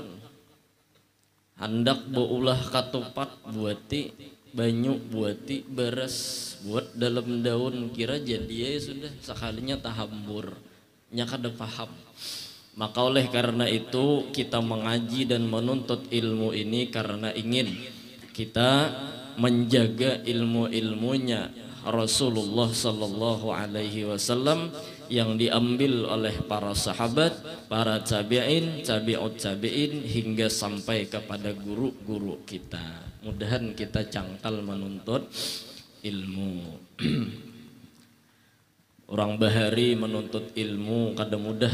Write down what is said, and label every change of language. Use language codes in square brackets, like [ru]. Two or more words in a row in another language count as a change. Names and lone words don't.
[bjn] Hendak baulah katupat buati banyu buati beras buat dalam daun kira jadi ya sudah sekalinya tahambur nya kada paham. [id] Maka oleh karena itu kita mengaji dan menuntut ilmu ini karena ingin kita menjaga ilmu-ilmunya Rasulullah [ar] sallallahu alaihi wasallam [id] yang diambil oleh para sahabat, para tabi'in, [ar] tabi'ut tabi'in [id] hingga sampai kepada guru-guru kita. [bjn] Mudahan kita cangkal menuntut ilmu. Orang bahari menuntut ilmu kada mudah.